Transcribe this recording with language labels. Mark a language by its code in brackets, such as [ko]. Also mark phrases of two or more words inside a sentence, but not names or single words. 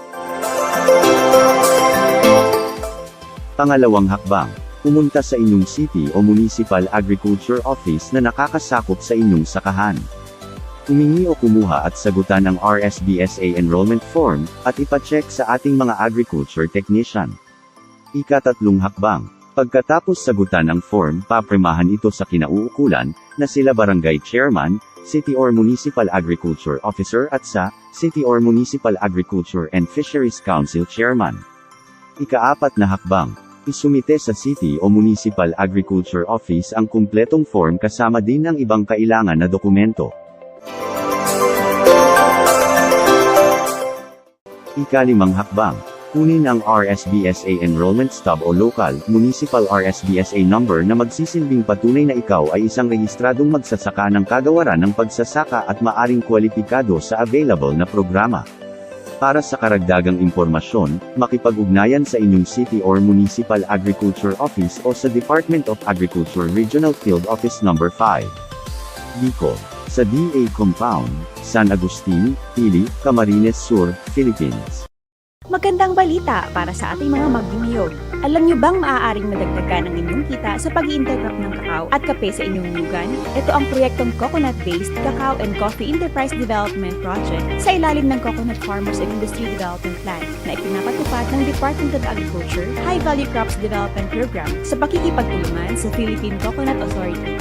[tl] Pangalawang hakbang, pumunta sa inyong city o [en] municipal agriculture office [tl] na nakakasakop sa inyong sakahan. Humingi o kumuha at sagutan ang RSBSA [en] enrollment form, [tl] at ipacheck sa ating mga [en] agriculture technician. [tl] Ikatatlong hakbang, pagkatapos sagutan ang form, papremahan ito sa kinauukulan, na sila barangay chairman, [en] city or municipal agriculture officer [tl] at sa [en] city or municipal agriculture and fisheries council chairman. [tl] Ikaapat na hakbang, isumite sa city o [en] municipal agriculture office [tl] ang kumpletong form kasama din ang ibang kailangan na dokumento. Ikalimang hakbang, kunin ang RSBSA [en] enrollment stub [tl] o local, municipal RSBSA number na magsisilbing patunay na ikaw ay isang rehistradong magsasaka ng kagawaran ng pagsasaka at maaring kwalipikado sa available na programa. Para sa karagdagang impormasyon, makipag-ugnayan sa inyong [en] city or municipal agriculture office [tl] o sa Department of Agriculture Regional Field Office No. 5. Bicol, sa DA Compound, San Agustin, Pili, Camarines Sur, Philippines. Magandang balita para sa ating mga magniniyog. Alam niyo bang maaaring madagdagan ang inyong kita sa pag-i-interrupt ng kakao at kape sa inyong lugan? Ito ang proyektong Coconut-Based Cacao and Coffee Enterprise Development Project sa ilalim ng Coconut Farmers and Industry Development Plan na ipinapatupad ng Department of Agriculture High Value Crops Development Program sa pakikipagtulungan sa Philippine Coconut Authority.